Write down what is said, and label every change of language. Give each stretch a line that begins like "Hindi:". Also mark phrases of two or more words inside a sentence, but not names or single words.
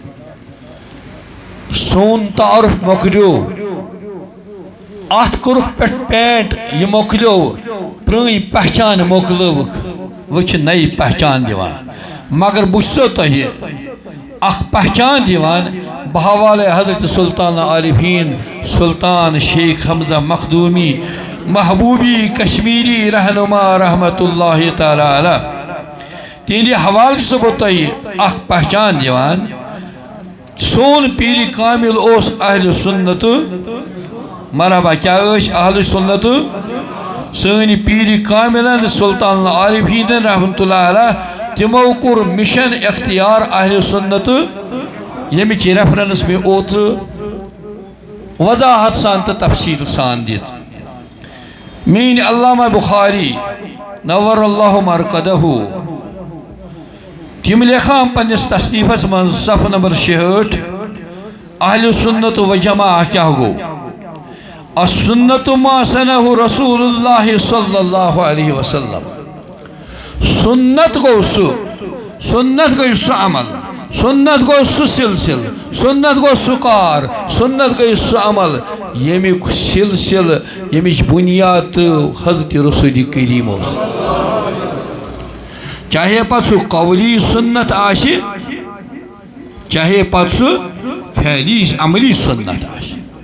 Kashmiri: سون تعارُف مۄکلیو اتھ کوٚرُکھ پٮ۪ٹھ پینٹ یہِ مۄکلیو پرٛٲنۍ پہچان مۄکلٲوٕکھ وۄنۍ چھِ نٔے پہچان دِوان مگر بہٕ چھُسو تۄہہِ اکھ پہچان دِوان بہ حوالے حضرت سلطان عارفیٖن سلطان شیخ حمزہ مخدوٗمی محبوبی کشمیری رہنما
Arabic: رحمتہ اللہ تعالیٰ علیہ
Kashmiri: تِہنٛدِ حوالہٕ چھُسو بہٕ تۄہہِ اکھ پہچان دِوان. سون پیٖرِ کامل اوس اہلِ سُنتہٕ مرحبا کیا ٲسۍ اہلِ سُنتہٕ سٲنۍ پیٖرِ کاملن سلطان عارفیٖن
Arabic: رحمتہ اللہ علیہ
Kashmiri: تِمو کوٚر مِشن اختیار اہلِ سُنتہٕ ییٚمِچ ریفرنس مےٚ اوترٕ وضاحت سان تہٕ تفصیٖل سان دِژ. میٛٲنۍ علامہ بخاری
Arabic: نور اللہ مرقدہ
Kashmiri: تِم لیکھان پننِس تصنیٖفس منٛز صفحہ نمبر 66 اہلِ سُنت و جماع کیٛاہ گوٚو.
Arabic: السنت ما سنہ رسول اللہ صلی اللہ علیہ وسلم.
Kashmiri: سنت گوٚو سُہ سنت گٔے سُہ عمل سنت گوٚو سُہ سلسل سنت گوٚو سُہ کار سنت گٔے سُہ عمل ییٚمیُک سلسل ییٚمِچ بُنیاد ترٲو حضرت رسول کریم اوس. چاہے پتہٕ سُہ قولی سنت آسہِ چاہے پتہٕ سُہ فعلی عملی سنت آسہِ.